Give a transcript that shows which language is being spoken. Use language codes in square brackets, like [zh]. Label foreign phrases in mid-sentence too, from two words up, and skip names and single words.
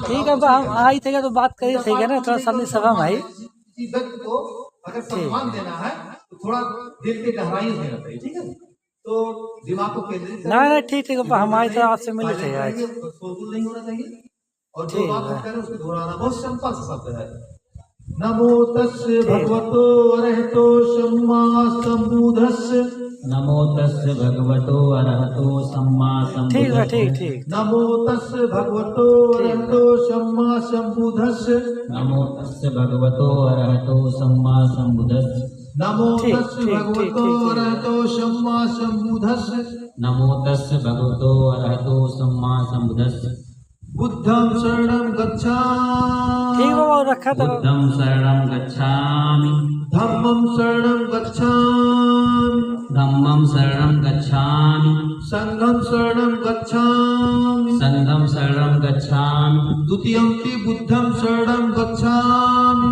[hi] ठीक है, हम आई थे तो बात करी थे ना, थोड़ा शांति सभा में आई। व्यक्ति को अगर सम्मान देना है तो थोड़ा दिल की गहराई देना चाहिए, ठीक है? तो दिमाग को केंद्रित नहीं ठीक ठीक, हम आए थे आपसे मिले थे आज। नहीं होना चाहिए और जो बात हम कह रहे हैं उसको दोहराना बहुत सिंपल सा शब्द है। [pi] नमो तस्य भगवतो अरहतो सम्मा सम्बुद्धस्य। नमो तस्य भगवतो अरहतो सम्मा सम्बुद्धस्य। [hi] ठीक है, ठीक ठीक। [pi] नमो तस्य भगवतो अरहतो सम्मा सम्बुद्धस्य। नमो तस्य भगवतो अरहतो सम्मा सम्बुद्धस्य। नमो तस्य भगवतो अरहतो सम्मा सम्बुद्धस्य। नमो तस्य भगवतो अरहतो सम्मा सम्बुद्धस्य। बुद्धं शरणं गच्छामि। [hi] ठीक बाबा, रखा था। [pi] बुद्धं शरणं गच्छामि। धम्मं शरणं गच्छामि। धम्मं शरणं गच्छामि। संघं शरणं गच्छामि संघं शरणं गच्छामि द्वितीयंपि बुद्धं शरणं गच्छामि